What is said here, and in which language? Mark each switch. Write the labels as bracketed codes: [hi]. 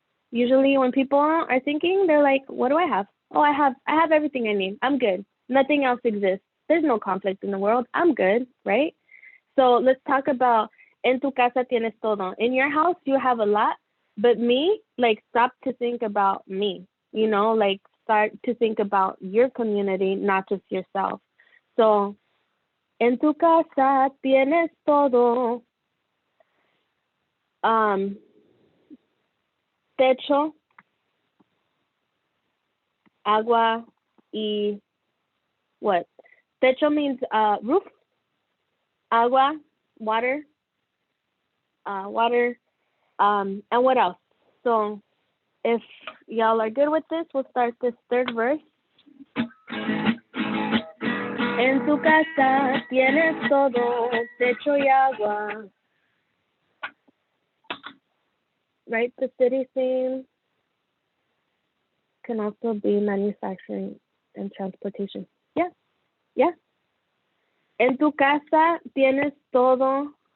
[en] Usually when people are thinking, they're like, what do I have? Oh, I have everything I need. I'm good. Nothing else exists. There's no conflict in the world. I'm good, right? So let's talk about en tu casa tienes todo. In your house, you have a lot, but me, like stop to think about me, you know, like start to think about your community, not just yourself. [es] So en tu casa tienes todo. Techo, agua, y what? [en] Techo means roof, agua, water, and what else? So if y'all are good with this, we'll start this third verse. [es] En tu casa tienes todo, techo y agua. [en] Right, the city theme can also be manufacturing and transportation. [es] Yeah, yeah. En tu casa tienes todo.